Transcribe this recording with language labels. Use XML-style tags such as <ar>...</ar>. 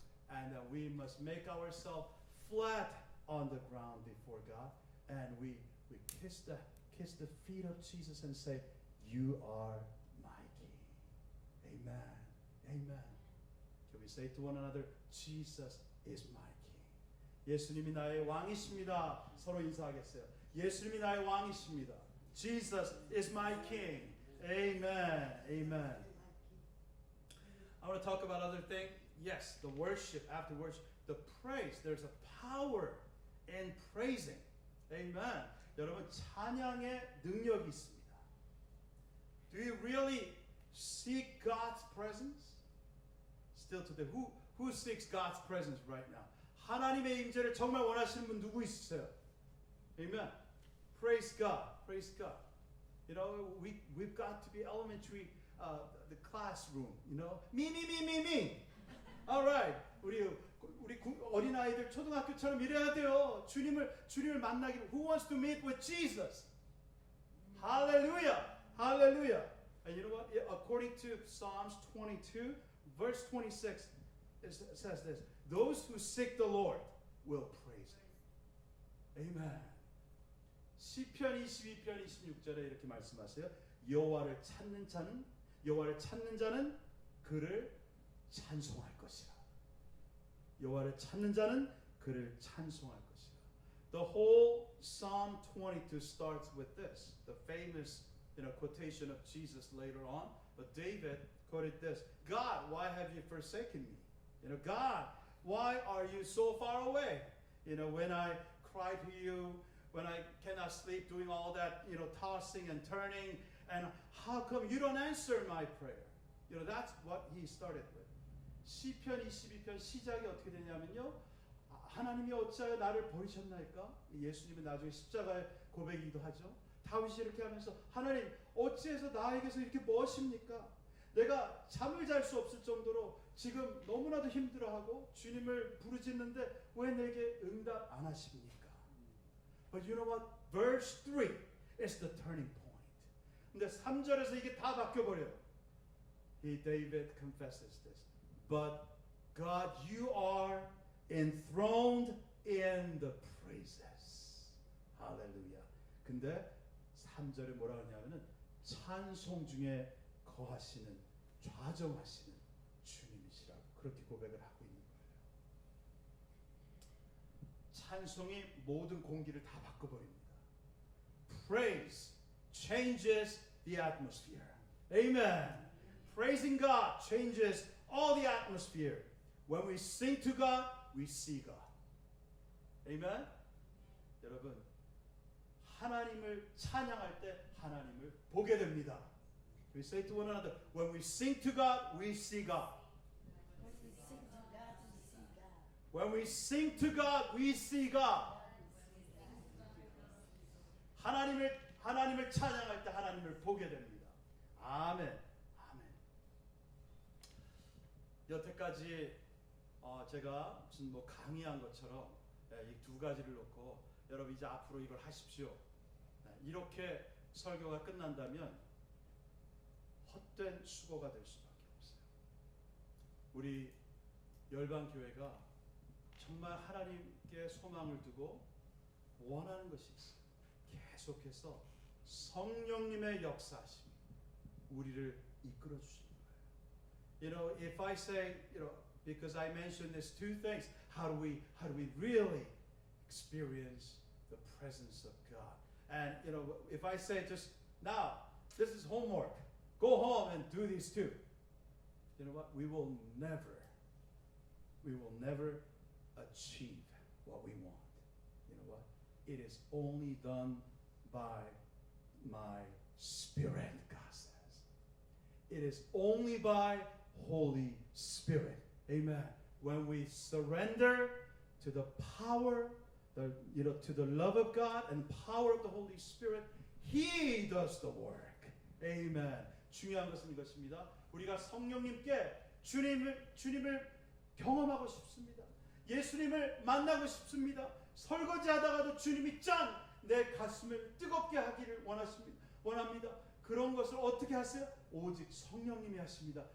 <en>And we must make ourselves flat on the ground before God. And we kiss the feet of Jesus and say, you are my King. Amen. Amen. Can we say to one another, Jesus is my King.</en> <ko>예수님이 나의 왕이십니다. 서로 인사하겠어요. 예수님이 나의 왕이십니다.</ko> <en>Jesus is my King. Amen. Amen. I want to talk about other things. Yes, the worship, after worship, the praise. There's a power in praising. Amen.</en> <ko>여러분 찬양의 능력이 있습니다.</ko> <en>Do you really seek God's presence? Still today, who seeks God's presence right now?</en> <ko>하나님의 임재를 정말 원하시는 분 누구 있으세요?</ko> <en>Amen. Praise God. Praise God. You know, we've got to be elementary, the classroom. You know, me. All right.</en> <ko>우리 어린 아이들 초등학교처럼 이래야 돼요. 주님을 만나기를.</ko> <en>Who wants to meet with Jesus? Hallelujah. Hallelujah. And you know what? According to Psalms 22, verse 26, it says this: those who seek the Lord will praise Him. Amen.</en> <ko>시편 22편 26절에 이렇게 말씀하세요. 여호와를 찾는 자는 그를 찬송할 것이라. 여호와를 찾는 자는 그를 찬송할 것이라.</ko> <en>The whole Psalm 22 starts with this, the famous quotation of Jesus later on. But David quoted this: God, why have you forsaken me? God, why are you so far away? When I cry to you, when I cannot sleep, doing all that, tossing and turning, and how come you don't answer my prayer? That's what he started with.</en> <ko>시편 22편 시작이 어떻게 되냐면요. 하나님이 어찌하여 나를 버리셨나이까? 예수님은 나중에 십자가의 고백이기도 하죠. 다윗이 이렇게 하면서 하나님 어찌해서 나에게서 이렇게 머십니까? 내가 잠을 잘 수 없을 정도로 지금 너무나도 힘들어하고 주님을 부르짖는데 왜 내게 응답 안 하십니까?</ko> <en>But you know what? Verse 3 is the turning point.</en> <ko>근데 3절에서 이게 다 바뀌어버려요.</ko> <en>David confesses this. But God, you are enthroned in the praises. Hallelujah.</en> <ko>근데 3절에 뭐라 하냐면은 찬송 중에 거하시는, 좌정하시는 주님이시라고 그렇게 고백을 하고 있는 거예요. 찬송이 모든 공기를 다 바꿔버립니다.</ko> <en>Praise changes the atmosphere. Amen. Praising God changes all the atmosphere. When we sing to God, we see God. Amen.</en> <ko>여러분, 하나님을 찬양할 때 하나님을 보게 됩니다.</ko> <en>We say to one another, when we sing to God, we see God. When we sing to God, we see God.</en> <ko>하나님을 찬양할 때 하나님을 보게 됩니다. 아멘. 아멘. 여태까지 제가 무슨 강의한 것처럼 이 두 가지를 놓고 여러분 이제 앞으로 이걸 하십시오. 이렇게 설교가 끝난다면 헛된 수고가 될 수밖에 없어요. 우리 열방교회가 정말 하나님께 소망을 두고 원하는 것이 있어요. 계속해서 성령님의 역사하심이 우리를 이끌어 주시는 거예요.</ko> <en>If I say, because I mentioned these two things, how do we really experience the presence of God? And if I say just now, this is homework. Go home and do these two. You know what? We will never achieve what we want. You know what? It is only done by my Spirit, God says. It is only by Holy Spirit. Amen. When we surrender to the power, to the love of God and power of the Holy Spirit, He does the work. Amen.</en> <ko>중요한 것은 이것입니다. 우리가 성령님께 주님을 경험하고 싶습니다. 예수님을 만나고 싶습니다. 설거지하다가도 주님이 짠! 내 가슴을 뜨겁게 하기를 원합니다. 그런 것을 어떻게 하세요? 오직 성령님이 하십니다.</ko>